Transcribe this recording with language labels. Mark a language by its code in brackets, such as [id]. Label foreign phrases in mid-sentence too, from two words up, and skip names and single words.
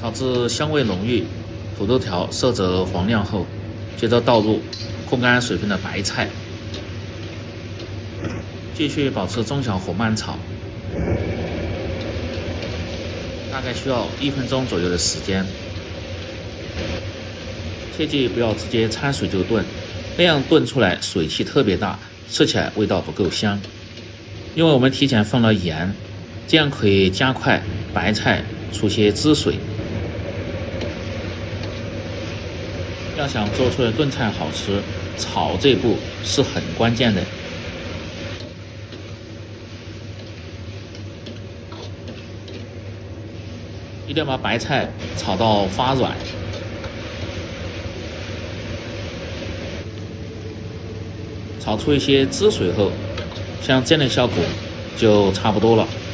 [zh] 炒至香味濃郁，土豆條色澤黃亮後，接着倒入控乾水分的白菜，繼續保持中小火慢炒，大概需要1分鐘左右的時間。切記不要直接摻水就燉，那樣燉出來水氣特別大，吃起來味道不夠香。因為我們提前放了鹽，這樣可以加快白菜出些汁水。要想做出的燉菜好吃，炒這步是很關鍵的。一定要把白菜炒到發軟，炒出一些汁水後，像這樣的效果就差不多了。